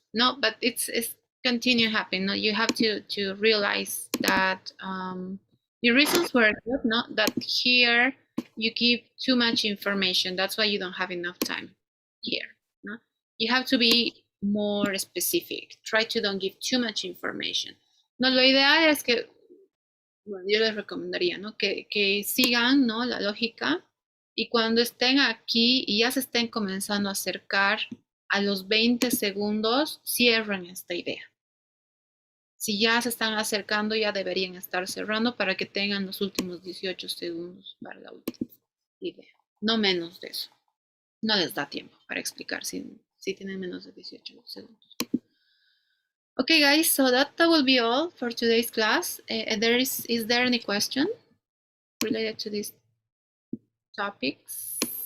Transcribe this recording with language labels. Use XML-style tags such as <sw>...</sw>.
<en>No, but it's continue happening. No, you have to realize that your reasons were good. Not that here you give too much information. That's why you don't have enough time here. No, you have to be more specific. Try to don't give too much information.</en> <es>No, lo ideal es que, bueno, yo les recomendaría, ¿no? Que sigan, ¿no? La lógica y cuando estén aquí y ya se estén comenzando a acercar a los 20 segundos, cierren esta idea. Si ya se están acercando, ya deberían estar cerrando para que tengan los últimos 18 segundos para la última idea. No menos de eso. No les da tiempo para explicar si tienen menos de 18 segundos.</es> <en>Okay, guys, so that will be all for today's class. Is there any question related to these topics?</en>